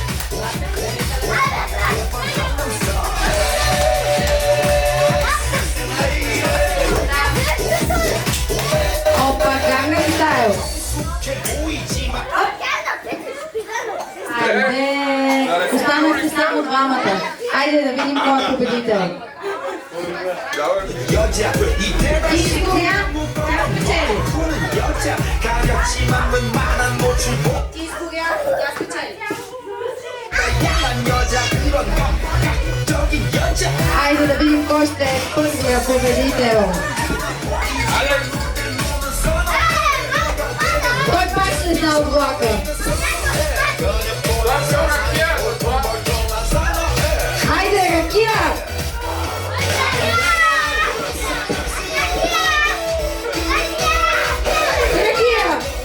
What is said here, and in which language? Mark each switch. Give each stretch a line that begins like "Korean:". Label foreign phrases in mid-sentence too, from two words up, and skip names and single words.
Bulgarian: Опа, Gangnam Style. Айде, останахте само двамата. Айде да видим кой е победител.
Korean: 여자 이때가
Bulgarian: И Сигуря, тя спечели.
Korean: 여자 가볍지만 웬만한 노출보
Bulgarian: И Сигуря, тя спечели.
Korean: 다양한 여자 그런 감각적인 여자
Bulgarian: Айде да видим кой ще е първия победител. Алекс! Той пак слезна от влака. Това се ракия! Хайде, ракия! Ракия!